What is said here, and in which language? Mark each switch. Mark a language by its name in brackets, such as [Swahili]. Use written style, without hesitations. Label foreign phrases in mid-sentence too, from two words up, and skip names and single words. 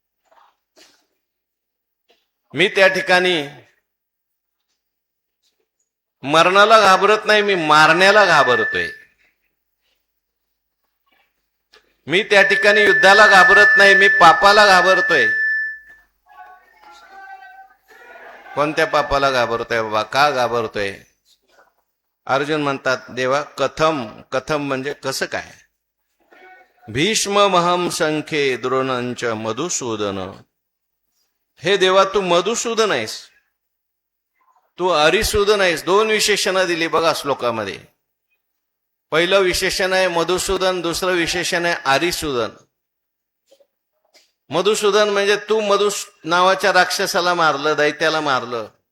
[Marathi] मी त्या ठिकाणी मरणाला घाबरत नाही, मी मारण्याला घाबरतोय. मी त्या ठिकाणी युद्धाला घाबरत नाही, मी पापाला घाबरतोय. कोणत्या पापाला घाबरतोय बाबा? का घाबरतोय? अर्जुन म्हणतात, देवा कथम, कथम म्हणजे कसं काय? [Sanskrit] भीष्म महम संख्ये द्रोणंच मधुसूदन. [Marathi] हे देवा तू मधुसूदन आहेस, तू अरिसूदन आहेस. दोन विशेषणं दिली बघा श्लोकामध्ये. पहिलं विशेषण आहे मधुसूदन, दुसरं विशेषण आहे अरिसूदन. मधुसूदन म्हणजे तू मधु नावाच्या राक्षसाला मारलं, दैत्याला मारलं.